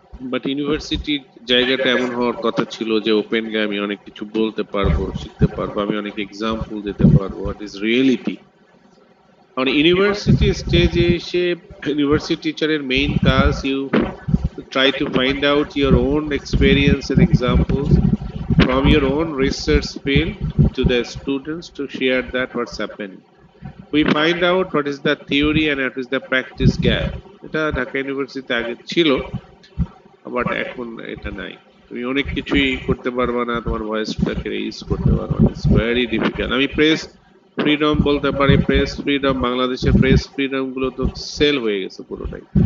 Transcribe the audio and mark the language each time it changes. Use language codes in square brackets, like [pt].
[bn] But ইউনিভার্সিটির জায়গাটা এমন হওয়ার কথা ছিল যে ওপেনলি আমি অনেক কিছু বলতে পারবো, শিখতে পারবো, আমি অনেক এক্সাম্পল দিতে পারবো [en] What is reality. [bn] কারণ ইউনিভার্সিটি স্টেজে এসে ইউনিভার্সিটি টিচারের মেইন কাজ, [en] You try to find out your own experience and examples from your own research field to the students to share that what's happening. We find out what is the theory and what is the practice gap. [bn] এটা ঢাকা ইউনিভার্সিটিতে আগে ছিল, but এখন এটা নাই। তুমি অনেক কিছুই করতে পারবা না, তোমার ভয়েসটাকে ইউজ করতে পারবা না, [en] It's very difficult. [bn] আমি প্রেস ফ্রিডম বলতে পারি, প্রেস ফ্রিডম, বাংলাদেশের প্রেস ফ্রিডম গুলো তো সেল হয়ে গেছে পুরোটাই।